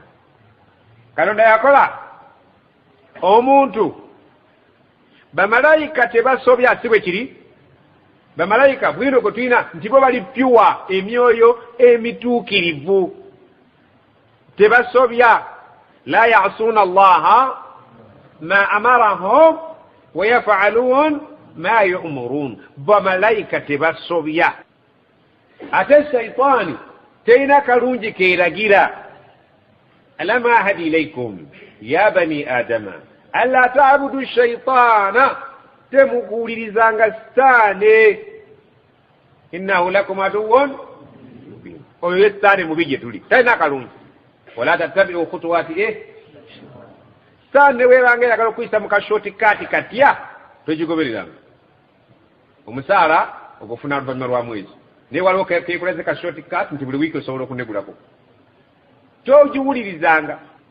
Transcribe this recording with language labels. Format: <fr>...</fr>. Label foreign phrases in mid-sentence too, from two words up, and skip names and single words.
<lg>Katonda yakola omuntu, bamalayika tebasobya, si bwe kiri. Bamalayika bwino gwe tulina nti bo bali pure, emyoyo emituukirivu, tebasobya.</lg> <ar>لا يعصون الله ما أمرهم ويفعلون ما يؤمرون.</ar> <lg>Bamalayika tebasobya. Ate shaytaani terina kalungi keeragira.</lg> <ar>ألم أعهد إليكم يا بني آدم أن لا تعبدوا الشيطان,</ar> <lg>temuguulirizanga Sitaani,</lg> <ar>إنه لكم عدو مبين.</ar> <lg>Oyo Sitaani mubi gye tuli, terina kalungi.</lg> <ar>ولا تتبعوا خطوات الشيطان</ar> <lg>weeranga eyagala okuyisa mu kashooti kaati katya togigobereranga. Omusaala ogufuna oluvannyuma lwa mwezi, naye waliwo keekuleze kashooti kaati nti buli wiiki osobola okunegulako, togiwulirizanga.</lg>